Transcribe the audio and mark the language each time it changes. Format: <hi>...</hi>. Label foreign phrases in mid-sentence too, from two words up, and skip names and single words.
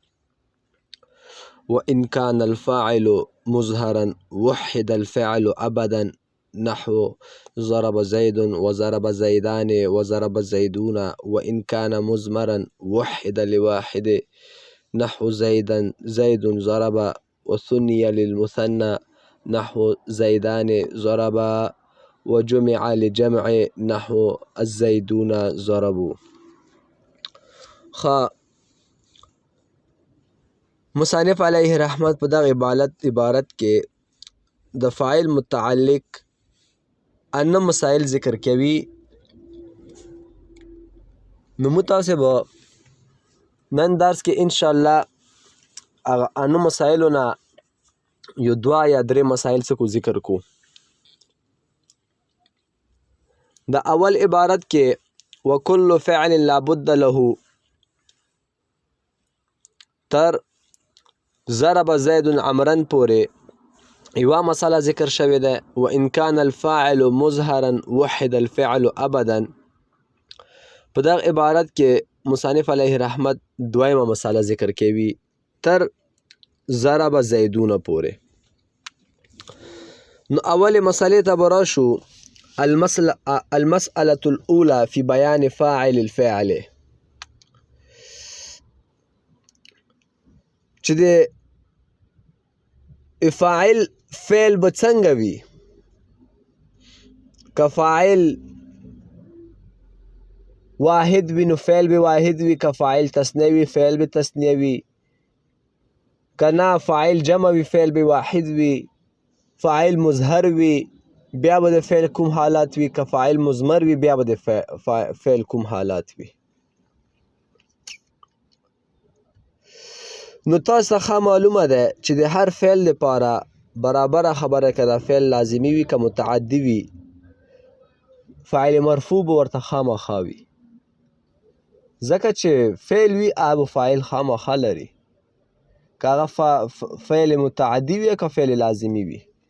<ar>وإن كان الفاعل مظهرا وحد الفعل أبدا نحو ضرب زيد وضرب زيدان وضرب زيدون وإن كان مزمرا وحد لواحد نحو زيد ضرب وثني للمثنى نحو زيدان ضربا وجمع لجمع نحو الزيدون ضربوا.</ar> <ps>مصنف علیه رحمت په دغه عبارت کې د فاعل متعلق ان مسائل ذکر کوي. نو متاسب نن درس کې انشاءالله هغه ان مسائلو نه یو دوه یا درې مسائل څه ذکر کو. د اول عبارت کې</ps> <ar>وكل فعل لابد له</ar> <ps>تر</ps> <ar>ضرب زید عمرا</ar> <ps>پورې یوه مسئله ذکر شوې ده.</ps> <ar>وإن كان الفاعل مظهرا وحد الفعل ابدا.</ar> <ps>په دغه عبارت کې مصنف علیه رحمت دویمه مسئله ذکر کوي تر</ps> <ar>ضرب زیدون</ar> <ps>پورې. نو اول مسئلې ته به راشو.</ps> <ar>المسألة الأولى في بيان فاعل الفعل.</ar> <ps>چې د فاعل فعل به څنګه وي؟ که فاعل واحد وي نو فعل به واحد وي، که فاعل تثنیه وي فعل به تثنیه وي، که نه فاعل جمع وي فعل به واحد وي، فاعل مظهر وي بیا به د فعل کوم حالات وي، که فاعل مضمر وي بیا به د فعل کوم حالات وي. نو تاسو ته معلومه ده چې د هر فعل لپاره برابره خبره که دا فعل لازمي وي که متعدي وي فاعل مرفوع به ورته خامخا وي، ځکه چې فعل وي هغه فاعل خامخا لري، که هغه فعل متعدي وي که فعل لازمي وي.</ps>